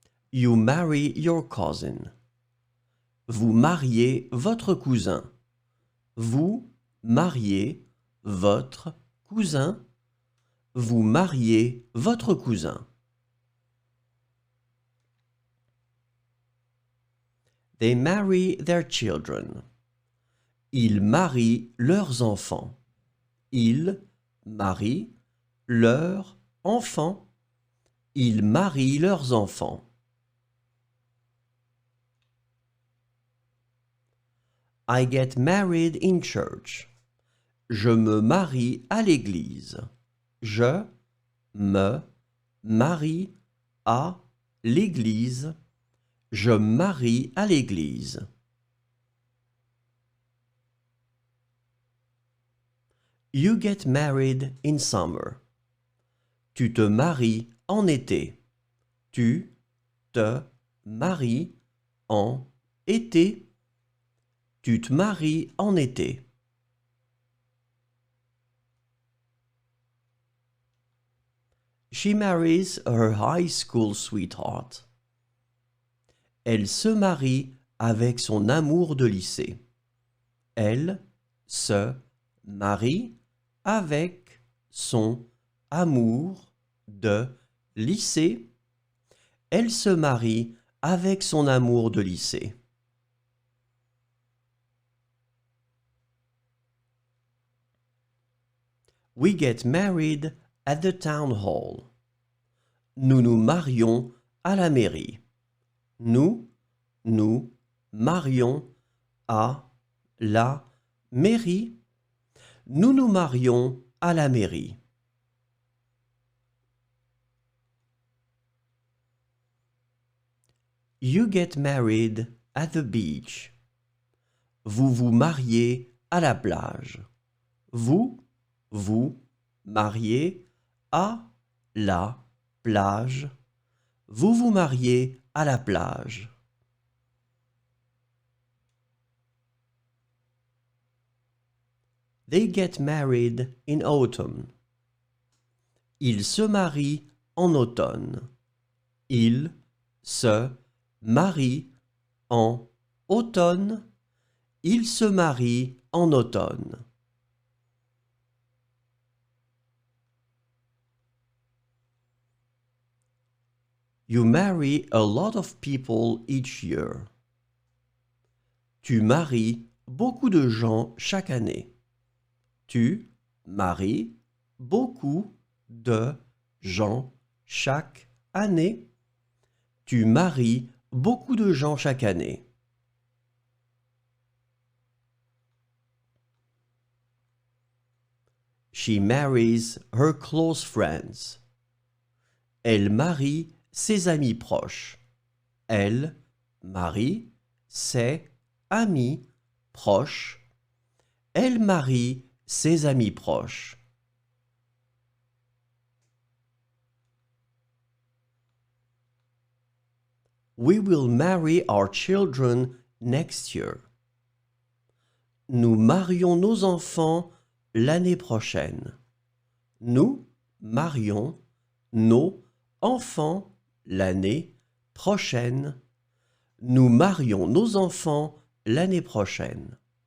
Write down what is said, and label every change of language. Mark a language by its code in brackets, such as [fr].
[en] You marry your cousin. [fr] Vous mariez votre cousin. Vous mariez votre cousin. Vous mariez votre cousin. [en] They marry their children. [fr] Ils marient leurs enfants. Ils marient leurs enfants. Ils marient leurs enfants. [en] I get married in church. [fr] Je me marie à l'église. Je me marie à l'église. Je marie à l'église. [en] You get married in summer. [fr] Tu te maries en été. Tu te maries en été. Tu te maries en été. [en] She marries her high school sweetheart. [fr] Elle se marie avec son amour de lycée. Elle se marie avec son amour de lycée. Elle se marie avec son amour de lycée. [en] We get married at the town hall. [fr] Nous nous marions à la mairie. Nous nous marions à la mairie. Nous nous marions à la mairie. [en] You get married at the beach. [fr] Vous vous mariez à la plage. Vous vous mariez à la plage. Vous vous mariez à la plage. [en] They get married in autumn. [fr] Ils se marient en automne. Ils se marient en automne. Ils se marient en automne. [en] You marry a lot of people each year. [fr] Tu maries beaucoup de gens chaque année. Tu maries beaucoup de gens chaque année. Tu maries beaucoup de gens chaque année. [en] She marries her close friends. [fr] Elle marie ses amis proches. Elle marie ses amis proches. Elle marie ses amis proches. [en] We will marry our children next year. [fr] Nous marions nos enfants l'année prochaine. Nous marions nos enfants l'année prochaine. Nous marions nos enfants l'année prochaine.